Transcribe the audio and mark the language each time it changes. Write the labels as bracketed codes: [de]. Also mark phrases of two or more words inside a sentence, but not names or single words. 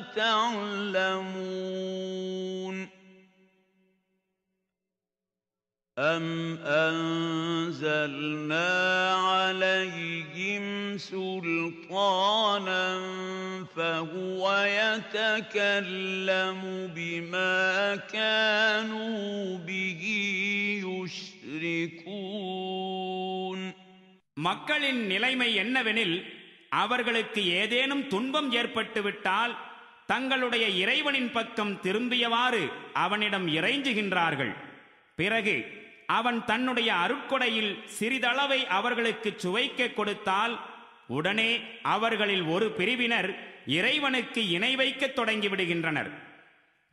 [ar] تَعْلَمُونَ أَمْ أَنزَلْنَا عَلَيْهِمْ سُلْطَانًا فَهُوَ يَتَكَلَّمُ بِمَا كَانُوا بِهِ يُشْرِكُونَ. [ta] மக்களின் நிலைமை என்னவெனில், அவர்களுக்கு ஏதேனும் துன்பம் ஏற்பட்டுவிட்டால் தங்களுடைய இறைவனின் பக்கம் திரும்பியவாறு அவனிடம் இறைஞ்சுகின்றார்கள். பிறகு அவன் தன்னுடைய அருட்கொடையில் சிறிதளவை அவர்களுக்கு சுவைக்க கொடுத்தால் உடனே அவர்களில் ஒரு பிரிவினர் இறைவனுக்கு இணை வைக்கத் தொடங்கிவிடுகின்றனர்.